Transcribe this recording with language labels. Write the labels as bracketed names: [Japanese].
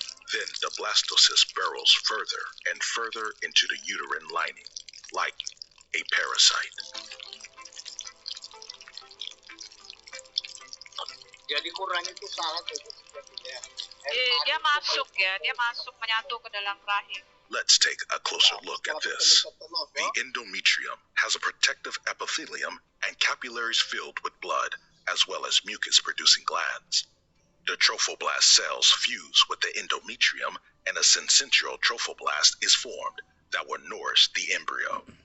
[English] Then the blastocyst burrows further and further into the uterine lining, like a parasite. [Indonesian] Jadi kurang itu salah itu sepertinya. Dia masuk ya, dia masuk menyatu ke dalam rahim. [English] Let's take a closer look at this. The endometrium has a protective epithelium and capillaries filled with blood, as well as mucus-producing glands. The trophoblast cells fuse with the endometrium, and a syncytial trophoblast is formed that will nourish the embryo.